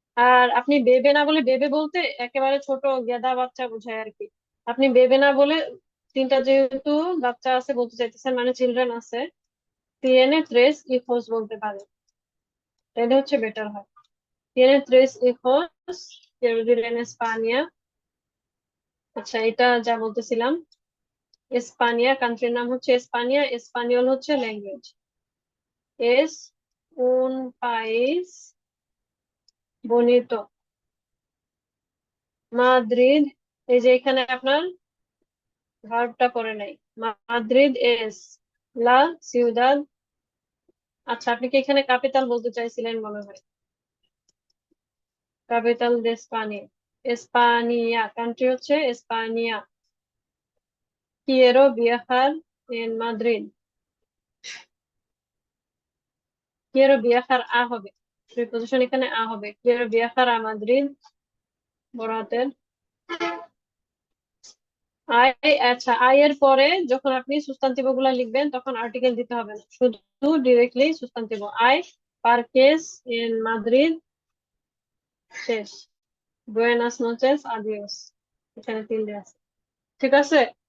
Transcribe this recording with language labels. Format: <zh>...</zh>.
<bn>আর আপনি বেবে না বলে, বেবে বলতে একেবারে ছোট গেদা বাচ্চা বোঝায় আর কি, আপনি বেবে না বলে, তিনটা যেহেতু বাচ্চা আছে বলতে চাইতেছেন, মানে চিলড্রেন আছে,</bn> <es>tiene tres hijos</es> <bn>বলতে পারেন। তাহলে হচ্ছে বেটার হয়।</bn> <es>Tiene tres hijos, quiere vivir en España।</es> <bn>আচ্ছা, এটা যা বলতেছিলাম, এসপানিয়া কান্ট্রির নাম হচ্ছে এসপানিয়া, এসপানিয়ল হচ্ছে language.</bn> <es>Es un país bonito।</es> <bn>Madrid, এই যে এখানে আপনার ভার্বটা করে নাই। মাদ্রিদ এস লা সিউদাদ। আচ্ছা, আপনি কি এখানে ক্যাপিটাল বলতে চাইছিলেন মনে হয়? ক্যাপিটাল দে স্পানিয়া, এসপানিয়া কান্ট্রি হচ্ছে এসপানিয়া।</bn> <es>quiero viajar en Madrid। quiero viajar</es> <bn>আ হবে, প্রিপোজিশন এখানে আ হবে।</bn> <es>quiero viajar a Madrid,</es> <bn>বড় হাতের আই। আচ্ছা, আই এর পরে যখন আপনি সুস্তান্তিব গুলা লিখবেন তখন আর্টিকেল দিতে হবে না, শুধু ডিরেক্টলি সুস্তান্তিব। আই পার্কেস ইন মাদ্রিদ, শেষ। বুয়েনাস নোচেস, আদিওস। এখানে তিনটে আছে, ঠিক আছে।</bn>